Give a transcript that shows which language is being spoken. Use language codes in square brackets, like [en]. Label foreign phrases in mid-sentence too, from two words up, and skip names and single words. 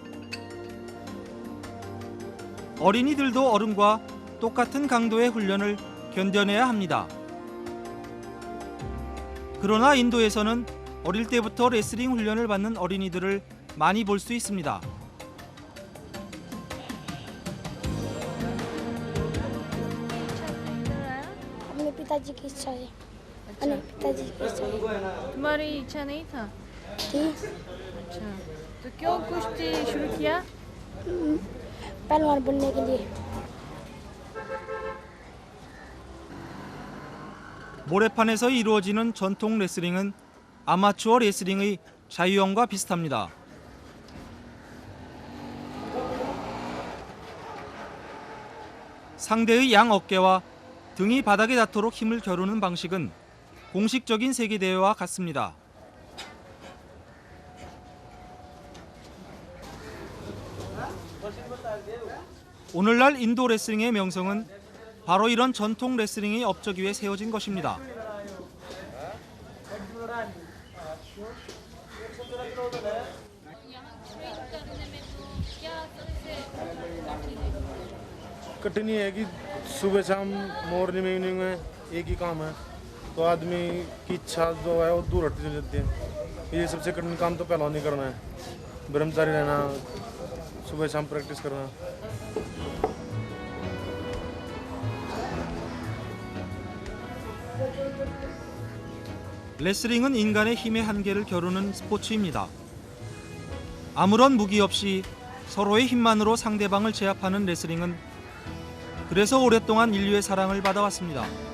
[ko] 어린이들도 어른과 똑같은 강도의 훈련을 견뎌내야 합니다. 그러나 인도에서는 어릴 때부터 레슬링 훈련을 받는 어린이들을 많이 볼 수 있습니다. [hi] अपने पिताजी की इच्छा है अपने पिताजी की इच्छा है तुम्हारी इच्छा नहीं था? थी अच्छा, तो क्यों कुश्ती शुरू किया? पहलवान बनने के लिए [ko] 모래판에서 이루어지는 전통 레슬링은 아마추어 레슬링의 자유형과 비슷합니다. 상대의 양 어깨와 등이 바닥에 닿도록 힘을 겨루는 방식은 공식적인 세계대회와 같습니다. 오늘날 인도 레슬링의 명성은 바로 이런 전통 레슬링의 업적 위에 세워진 것입니다. [hi] कठिनाई है कि सुबह शाम मॉर्निंग में इवनिंग में एक ही काम है तो आदमी की इच्छा जो है वो दूर हटती चली जाती है। ये सबसे कठिन काम तो पहलवानी करना है, ब्रह्मचारी रहना, सुबह शाम प्रैक्टिस करना। [ko] 레슬링은 인간의 힘의 한계를 겨루는 스포츠입니다. 아무런 무기 없이 서로의 힘만으로 상대방을 제압하는 레슬링은 그래서 오랫동안 인류의 사랑을 받아왔습니다.